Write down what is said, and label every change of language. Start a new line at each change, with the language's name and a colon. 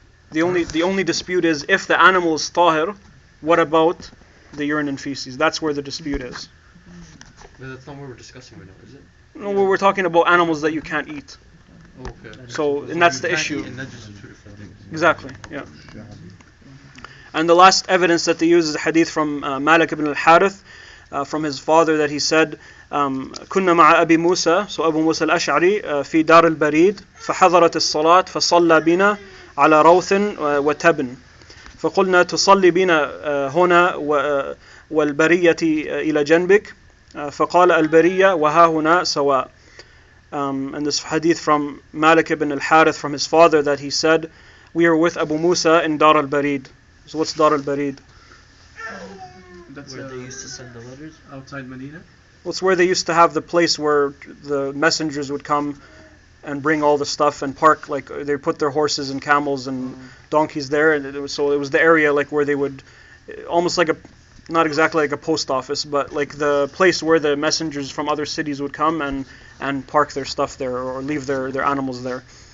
English: The only dispute is if the animal is tahir, what about the urine and feces? That's where the dispute is. But that's not what we're discussing right now, is it? No, we're talking about animals that you can't eat. Okay. So, and that's the issue. And that's just two different things. Exactly, yeah. And the last evidence that they use is a hadith from Malik ibn al-Harith, from his father, that he said,
Arabic: كنا مع أبي موسى, so Abu Musa al-Ash'ari, في دار البريد فحضرت الصلاة فصلى بنا على روث وتبن فقلنا تصلي بنا هنا والبرية إلى جنبك فقال البرية وها هنا سواء.
English: And this hadith from Malik ibn al-Harith from his father, that he said, we are with Abu Musa in Dar al-Barid. So what's Dar al-Barid? That's where they used to send the letters? Outside Medina? Well, it's where they used to have the place where the messengers would come and bring all the stuff and park, like they put their horses and camels and donkeys there, and it was the area like where they would, almost like not exactly like a post office, but like the place where the messengers from other cities would come and park their stuff there or leave their animals there.